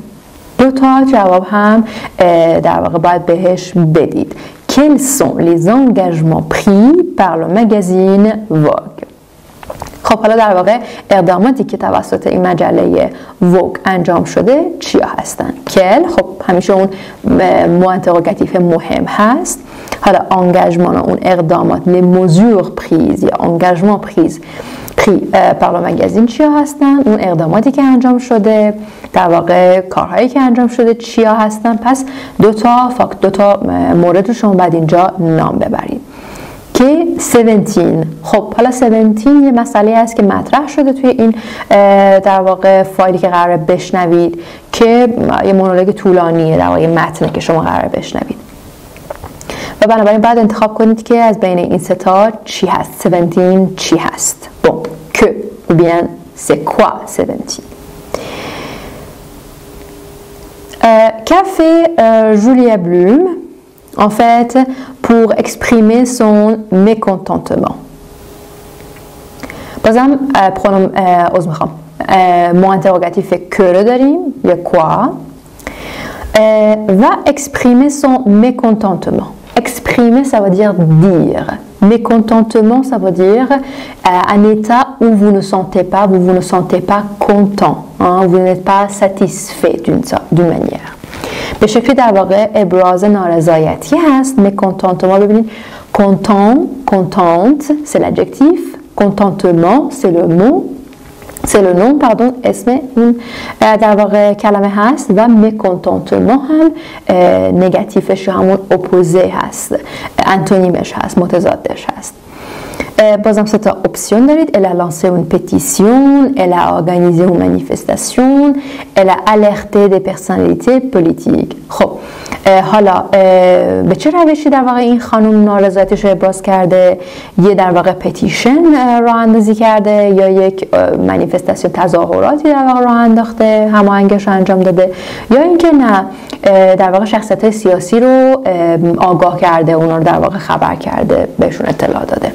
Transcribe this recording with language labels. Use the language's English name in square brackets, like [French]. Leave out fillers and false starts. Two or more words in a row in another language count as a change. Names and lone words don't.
[Persian] 2 تا جواب هم در واقع باید بهش بدید. [French] Quels sont les engagements pris par le magazine Vogue؟ [Persian] خب حالا در واقع اقداماتی که توسط این مجله ووگ انجام شده چیا هستن؟ کل خب همیشه اون [French] mot interrogatif [Persian] مهم هست. حالا انگاژمان اون اقدامات [French] les mesures prises [Persian] یا [French] engagement pris par le magazine [Persian] چیا هستن؟ اون اقداماتی که انجام شده، در واقع کارهایی که انجام شده چیا هستن. پس دو تا مورد رو شما باید اینجا نام ببرید که 17. خب حالا 17 یه مسئله هست که مطرح شده توی این در واقع فایلی که قراره بشنوید که یه مونولوگ طولانیه، در واقع متنه که شما قراره بشنوید و بنابراین باید انتخاب کنید که از بین این سه تا چی هست. 17 چی هست؟ [French] Bon, que ou bien c'est quoi 17? Qu'a fait Julia Bloom en fait pour exprimer son mécontentement؟ [Persian] بازم پرونوم عذر میخوام [French] mot interrogatif [Persian] که رو داریم یا quoi و [French] exprimer son mécontentement. Exprimer, ça veut dire dire. Mécontentement, ça veut dire un état où vous ne sentez pas content, hein, vous n'êtes pas satisfait d'une manière. [Persian] به شکلی در واقع ابراز نارضایتی هست. [French] mécontentement ببینید contente c'est l'adjectif, contentement c'est le mot. c'est le nom pardon، [Persian] اسم این در واقع کلمه هست و mécontentement هم نگاتیفش همون اپوزه هست، انتونیمش هست، متضادش هست. بازم 3 تا اپسیون دارید. [French] elle a lancé une pétition, elle a organisé une manifestation, elle a alerté des personnalités politiques. [Persian] خب حالا به چه روشی در واقع این خانم نارضایتیش رو ابراز کرده؟ یه در واقع پتیشن راه اندازی کرده یا یک منیفستاسیون تظاهراتی در واقع راه انداخته، هماهنگش رو انجام داده، یا اینکه نه در واقع شخصیت‌های سیاسی رو آگاه کرده، اونا رو در واقع خبر کرده، بهشون اطلاع داده.